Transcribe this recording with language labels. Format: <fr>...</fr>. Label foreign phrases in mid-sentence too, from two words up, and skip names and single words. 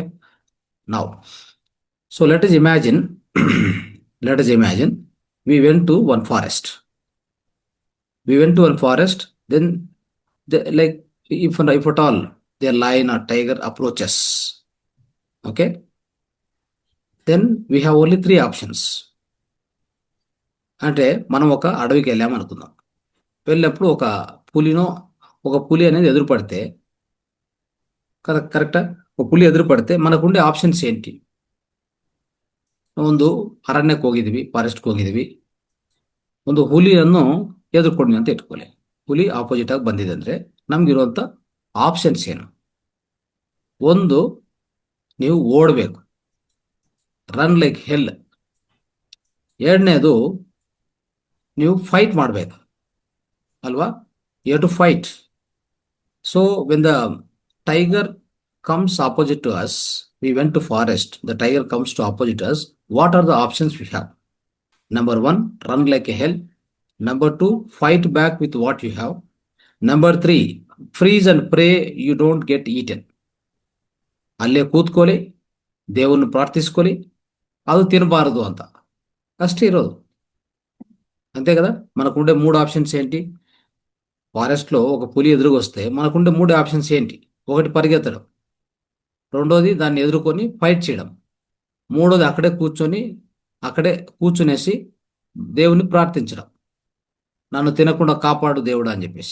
<en>Now, so let us imagine, we went to one forest. Then if at all the lion or tiger approaches, okay, then we have only 3 options.</en> <te>అంటే మనం ఒక అడవికి వెళ్ళామనుకుందాం. వెళ్ళినప్పుడు ఒక పులి అనేది ఎదురుపడితే, కరెక్టా? ఒక పులి ఎదురుపడితే మనకుండే ಆಪ್ಷನ್ಸ್ ఏంటి?</te> <kn>ಒಂದು ಅರಣ್ಯಕ್ಕೆ ಹೋಗಿದ್ವಿ, ಫಾರೆಸ್ಟ್ಗೆ ಹೋಗಿದ್ವಿ, ಒಂದು ಹುಲಿಯನ್ನು ಎದುರ್ಕೊಂಡ್ವಿ ಅಂತ ಇಟ್ಕೊಳ್ಳಿ. ಹುಲಿ ಆಪೋಸಿಟ್ ಆಗಿ ಬಂದಿದೆ ಅಂದರೆ ನಮ್ಗಿರುವಂಥ ಆಪ್ಷನ್ಸ್ ಏನು? ಒಂದು, ನೀವು ಓಡಬೇಕು,</kn> <en>run like hell.</en> <kn>ಎರಡನೇದು, ನೀವು ಫೈಟ್ ಮಾಡಬೇಕು ಅಲ್ವಾ?</kn> <en>you have to fight. so when the tiger comes opposite to us, we went to forest, the tiger comes to opposite us, what are the options we have? Number 1, run like a hell. Number 2, fight back with what you have. Number 3, freeze and pray you don't get eaten.</en> <kn>ಅಲ್ಲೇ ಕೂತ್ಕೊಳ್ಳಿ, ದೇವರನ್ನು ಪ್ರಾರ್ಥಿಸ್ಕೊಳ್ಳಿ, ಅದು ತಿನ್ನಬಾರದು ಅಂತ ಅಷ್ಟೇ ಇರೋದು.</kn> <te>అంతే కదా? మనకుండే 3 ఆప్షన్స్ ఏంటి? ఫారెస్ట్లో ఒక పులి ఎదురుగొస్తే మనకుండే 3 ఆప్షన్స్ ఏంటి? ఒకటి, పరిగెత్తడం. రెండోది, దాన్ని ఎదుర్కొని ఫైట్ చేయడం. మూడోది, అక్కడే కూర్చునేసి దేవుని ప్రార్థించడం, నన్ను తినకుండా కాపాడు దేవుడు అని చెప్పేసి.</te>